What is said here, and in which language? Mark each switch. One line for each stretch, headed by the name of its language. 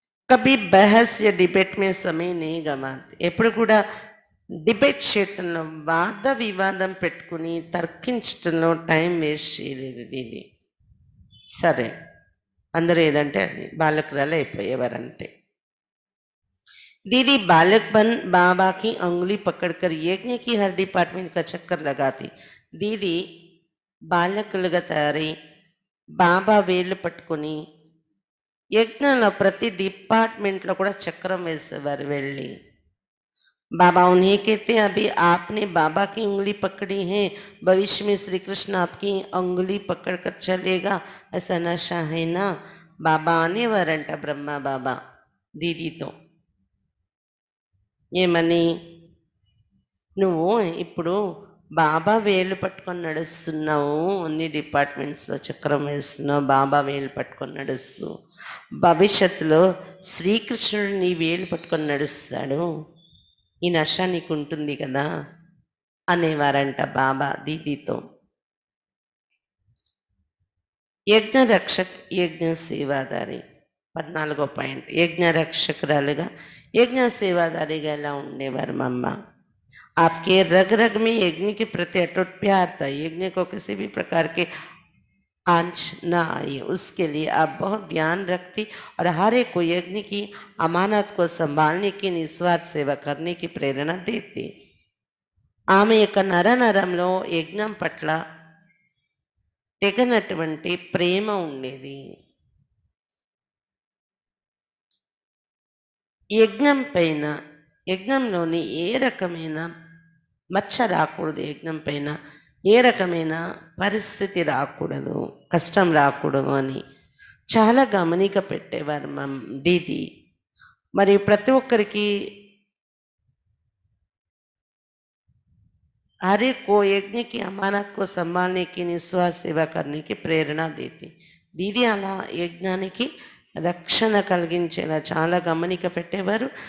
Hindi: Kabhi బహస్ yeah debate మే సమయ నీ గమాతే.
Telugu: ఎప్పుడు కూడా డిబేట్ చేయటంలో, వాద వివాదం పెట్టుకుని తర్కించటంలో టైం వేస్ట్ చేయలేదు దీది. సరే అందరూ ఏదంటే అది బాలకురాలు అయిపోయేవారు అంతే.
Hindi: दीदी बालक बन बाबा की अंगुली पकड़कर यज्ञ की हर डिपार्टमेंट का चक्कर लगाती.
Telugu: दीदी బాలకులుగా తయారై బాబా వేళ్ళు పట్టుకొని యజ్ఞంలో ప్రతి డిపార్ట్మెంట్లో కూడా చక్రం వేసేవారు వెళ్ళి.
Hindi: बाबा उन्हें कहते हैं, अभी आपने बाबा की उंगली पकड़ी है, भविष्य में श्री कृष्ण आपकी उंगली पकड़ कर चलेगा, ऐसा नशा है ना.
Telugu: बाबा అనేవారంట బ్రహ్మ బాబా దీదీతో, ఏమని, నువ్వు ఇప్పుడు బాబా వేలు పట్టుకొని నడుస్తున్నావు, అన్ని డిపార్ట్మెంట్స్లో చక్రం వేస్తున్నావు, బాబా వేలు పట్టుకొని నడుస్తూ, భవిష్యత్తులో శ్రీకృష్ణుడు నీ వేలు పట్టుకొని నడుస్తాడు, ఈ నష నీకు ఉంటుంది కదా అనేవారంట బాబా దీదీతో. యజ్ఞ రక్షక్ యజ్ఞ సేవాదారి. 14వ పాయింట్, యజ్ఞ రక్షకురాలుగా యజ్ఞ సేవాదారిగా ఎలా ఉండేవారు మమ్మ.
Hindi: आपके रग रग में यज्ञ के प्रति अटूट प्यार था. यज्ञ को किसी भी प्रकार के आंच न आई, उसके लिए आप बहुत ध्यान रखती और हर एक को यज्ञ की अमानत को संभालने की निस्वार्थ सेवा करने की प्रेरणा देती.
Telugu: ఆమె యొక్క నరంలో యజ్ఞం పట్ల తెగనటువంటి ప్రేమ ఉండేది. యజ్ఞం పైన, యజ్ఞంలోని ఏ రకమైన మచ్చ రాకూడదు, యజ్ఞం పైన ఏ రకమైన పరిస్థితి రాకూడదు, కష్టం రాకూడదు అని చాలా గమనిక పెట్టేవారు మా దీది. మరి ప్రతి ఒక్కరికి
Hindi: हर एक को यज्ञ की अमानत को संभालने की निस्वार्थ सेवा करने की प्रेरणा देती.
Telugu: దీది అలా యజ్ఞానికి రక్షణ కలిగించేలా చాలా గమనిక పెట్టేవారు.